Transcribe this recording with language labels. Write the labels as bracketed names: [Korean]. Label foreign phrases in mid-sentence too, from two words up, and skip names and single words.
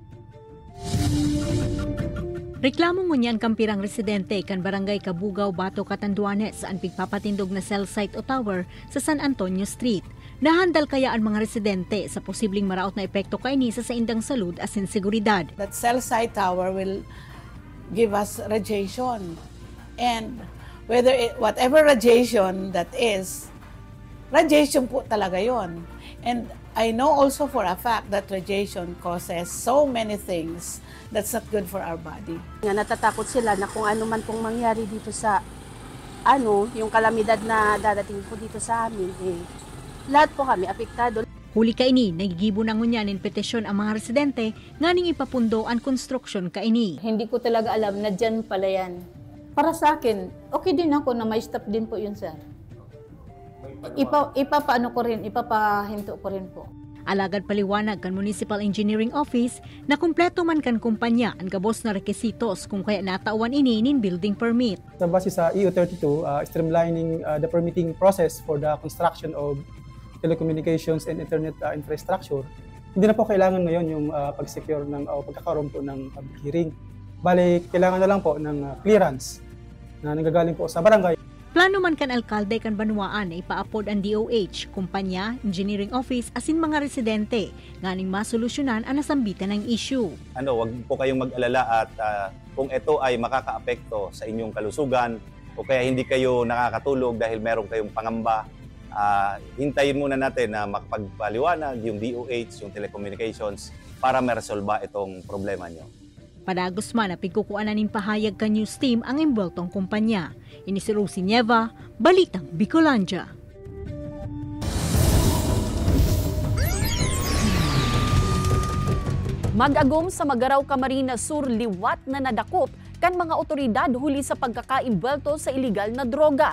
[Bikol] Reklamo ngunyan kampirang residente kan barangay Kabugaw, Bato, Catanduanes ang pigpapatindog na cell site o tower sa San Antonio Street. Nahandal kaya ang mga residente sa posibleng maraot na epekto kaini sa saindang salud asin seguridad. [English] That cell site tower will give us radiation, and whatever radiation that is, [Filipino] radiation po talaga yon. [English] And I know also for a fact that radiation causes so many things that's not good for our body. [Filipino] Natatakot sila na kung ano man pong mangyari dito sa yung kalamidad na dadating po dito sa amin, lahat po kami apektado. [Bikol] Huli kaini, nagigibo na ngunyan in petisyon ang mga residente nganing ipapundo ang construction kaini. [Filipino] Hindi ko talaga alam na dyan pala yan. Para sa akin, okay din ako na may stop din po yun, sir. Ipapahinto ko rin po. [Bikol] Alagad paliwanag kan Municipal Engineering Office na kumpleto man kan kumpanya ang gabos na rekisitos kung kaya natawan ini nin [English] building permit. [Filipino] Sa base sa [English] EU 32, streamlining the permitting process for the construction of telecommunications and internet infrastructure, [Filipino] hindi na po kailangan ngayon yung pag-secure ng pagkakaroon po ng public hearing. Bali, kailangan na lang po ng clearance na nanggagaling po sa barangay. [Bikol] Plano man kan alkalde kan Banwaan na ipaapod ang DOH, kumpanya, engineering office asin mga residente nganing masolusyonan ang nasambitan ng issue. [Filipino] Wag po kayong mag-alala at kung ito ay makakaapekto sa inyong kalusugan o kaya hindi kayo nakakatulog dahil meron kayong pangamba, hintayin muna natin na makapagpaliwanag yung DOH, yung telecommunications para ma-resolba itong problema nyo. [Bikol] Padagos man na pigkukuanan nin pahayag ka news team ang imbultong kumpanya. Ini si Rosie Nieva, Balitang Bicolandia. Mag-agom sa Magaraw, Camarines Sur liwat na nadakop kan mga otoridad huli sa pagkakaimbelto sa iligal na droga.